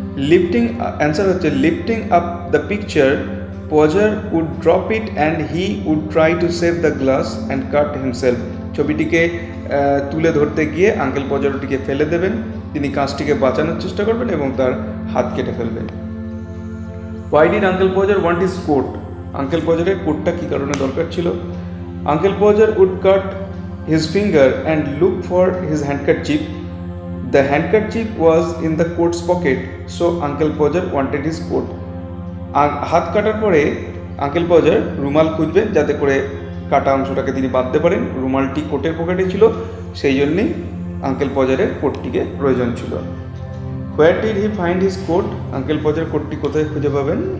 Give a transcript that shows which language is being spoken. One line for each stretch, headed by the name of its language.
English: Lifting, answer হচ্ছে lifting up the picture, Podger would drop it and he would try to save the glass and cut himself.
Bangla: ছবিটিকে তুলে ধরতে গিয়ে uncle পজার ওটিকে ফেলে দেবেন, তিনি কাঁচটিকে বাঁচানোর চেষ্টা করবেন এবং তার হাত কেটে ফেলবেন।
English: Why did Uncle Podger want his coat?
Bangla: Uncle পজারের কোটটা কী কারণে দরকার ছিল?
English: Uncle Podger would cut his finger and look for his handkerchief. The handkerchief was in the coat's pocket, so Uncle Podger wanted his coat.
Bangla: হাত কাটার পরে আঙ্কেল পজার রুমাল খুঁজবেন যাতে করে কাটা অংশটাকে তিনি বাঁধতে পারেন। রুমালটি কোটের পকেটে ছিল, সেই জন্যেই আঙ্কেল পজারের কোটটিকে প্রয়োজন ছিল।
English: Where did he find his coat?
Bangla: Uncle পজার কোটটি কোথায় খুঁজে পাবেন?